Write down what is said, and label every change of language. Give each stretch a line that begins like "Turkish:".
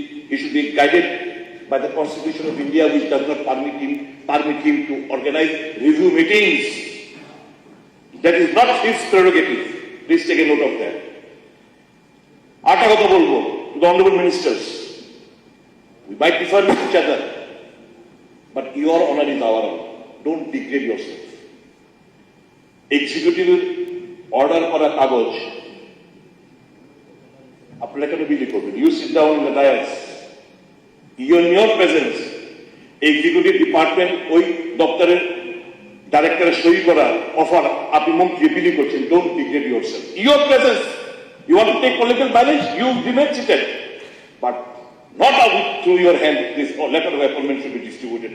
English: He should be guided by the Constitution of India, which does not permit him to organize review meetings. That is not his prerogative. Please take a note of that.
Bangla: আরেকটা কথা বলবো,
English: to the honorable ministers. We might differ with each other, but your honor is our honor. Don't degrade yourself.
Bangla: Executive order করা কাগজ আপনারা কেন বিলি করবেন?
English: You sit down in the dais. In your presence,
Bangla: executive department ওই দপ্তরের ডাইরেক্টরের সই করা অফার আপনি মন্ত্রী বিলি করছেন।
English: Don't degrade yourself. Your presence. You want to take political balance? You remain seated, but not through your hand. This letter of appointment should be distributed.